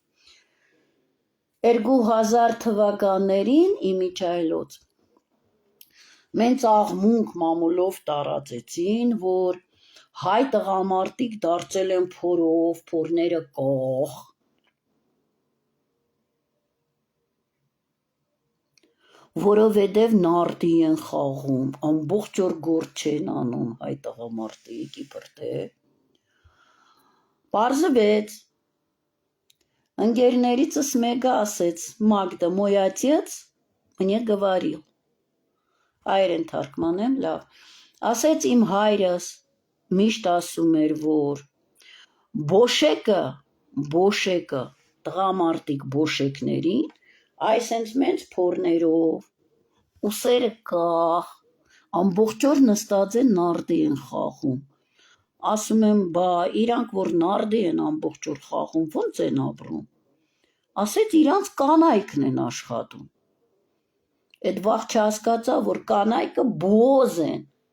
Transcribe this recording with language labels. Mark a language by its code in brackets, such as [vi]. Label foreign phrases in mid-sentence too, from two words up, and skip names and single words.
[hy] 2000 թվականներին իմիջայլոց, մենց աղմունք մամուլով տարածեցին, որ հայ տղամարդիկ դարձել են փորով, փորները կող, որովհետև նարդի են խաղում, ամբողջ օր գործ չեն անում հայ տղամարդիկ, իբր թե, պարզվեց, ընկերներիցս մեկը ասեց, Մագդա, [ru] мой отец мне говорил, [hy] հայերեն թարգմանեմ, լավ, ասեց իմ հայրս միշտ ասում էր, որ բոշեկը, տղամարդիկ բոշեկներին, այսենց մենց փորներով, ուսերը կախ, ամբողջ օր նստած են նարդի են խաղում, ասում եմ, բա իրանք որ նարդի են ամբողջ օր խաղում, ոնց են ապրում, ասեց իրանց կանայքն են աշխատում, այդ վաղ չհասկացա, որ կանայքը բոզ են,